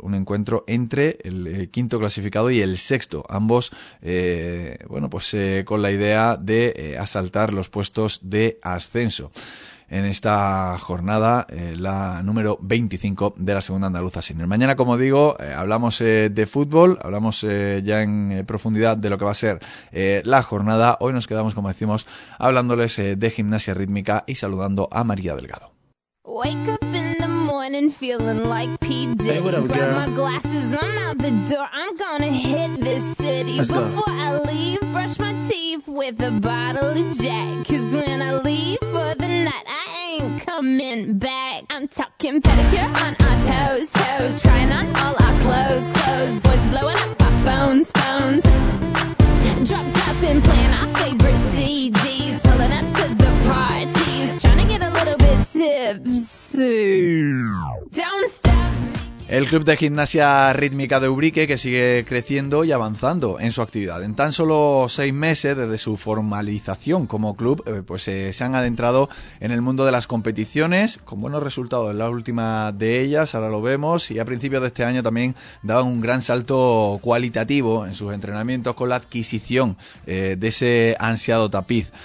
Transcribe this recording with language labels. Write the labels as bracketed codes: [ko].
[es] Un encuentro entre el quinto clasificado y el sexto, ambos con la idea de asaltar los puestos de ascenso en esta jornada, la número 25 de la segunda andaluza senior. Mañana, como digo, hablamos de fútbol, hablamos ya en profundidad de lo que va a ser la jornada. Hoy nos quedamos, como decimos, hablándoles de gimnasia rítmica y saludando a María Delgado. [en] Wake up in the morning feeling like P. Diddy. Hey, what up, girl? Grab my glasses, I'm out the door. I'm gonna hit this city. Let's before go. I leave, brush my teeth with a bottle of Jack. Cause when I leave for the night, I ain't coming back. I'm talking pedicure on our toes, toes. Trying on all our clothes, clothes. Boys blowing up our phones, phones. Dropped up and playing our favorite CDs. Pulling up to the parties. Trying to get a little bit tipsy. Don't stop. [es] El Club de Gimnasia Rítmica de Ubrique, que sigue creciendo y avanzando en su actividad. En tan solo 6 meses desde su formalización como club, pues se han adentrado en el mundo de las competiciones, con buenos resultados en la última de ellas, ahora lo vemos, y a principios de este año también daban un gran salto cualitativo en sus entrenamientos con la adquisición de ese ansiado tapiz.